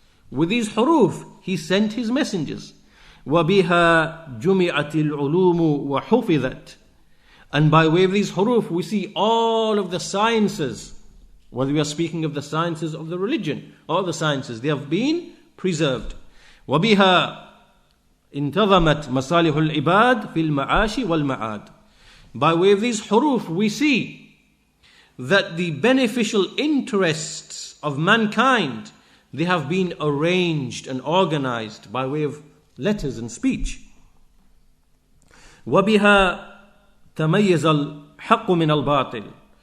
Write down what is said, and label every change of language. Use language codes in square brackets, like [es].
[en] With these huruf, he sent his messengers. [ar] وَبِهَا جُمِعَتِ الْعُلُومُ وَحُفِظَتْ. [en] And by way of these huruf, we see all of the sciences, whether we are speaking of the sciences of the religion or the sciences, they have been preserved. [ar] وَبِهَا انتظمت مصالح العباد في المعاش والمعاد. [en] By way of these huruf, we see that the beneficial interests of mankind, they have been arranged and organized by way of letters and speech. [ar] وَبِهَا تَمَيَّزَ الْحَقُّ مِنَ الْبَاطِلِ.